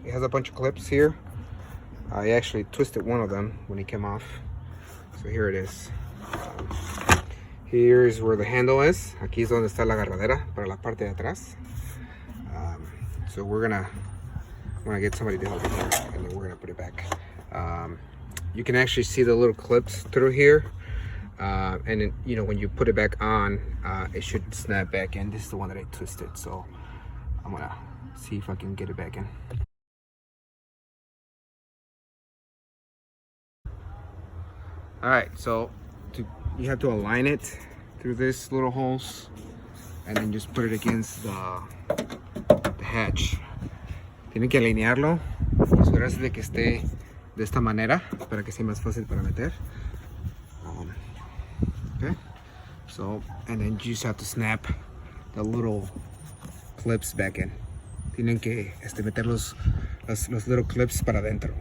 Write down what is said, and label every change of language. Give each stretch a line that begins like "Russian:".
English: It has a bunch of clips here. I actually twisted one of them when it came off. So here it is. Here's where the handle is.
Spanish: Aquí es donde está la agarradera para la parte de atrás.
English: So we're gonna get somebody to help me here, and then we're gonna put it back. You can actually see the little clips through here, and then, you know, when you put it back on, it should snap back in. This is the one that I twisted, so I'm gonna see if I can get it back in. All right, so you have to align it through this little holes, and then just put it against the hatch.
Spanish: Tienen que alinearlo y asegurarse de que esté de esta manera para que sea más fácil para meter.
English: Okay, so, and then you just have to snap the little clips back in.
Spanish: Tienen que meter los
English: little clips
Spanish: para adentro.